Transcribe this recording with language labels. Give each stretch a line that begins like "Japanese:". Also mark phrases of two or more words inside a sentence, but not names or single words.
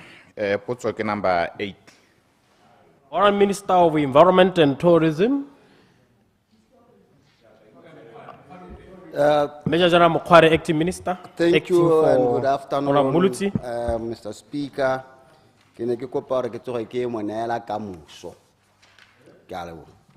Tswana: Potsoke number 8.
English: Honorable Minister of Environment and Tourism. Major General Mokware, Acting Minister. Thank you and good Honorable afternoon, Mr. Speaker.
Tswana: Ke ne ke kopa gore ke tsoge ke mo neela kamoso. Ke a leboga.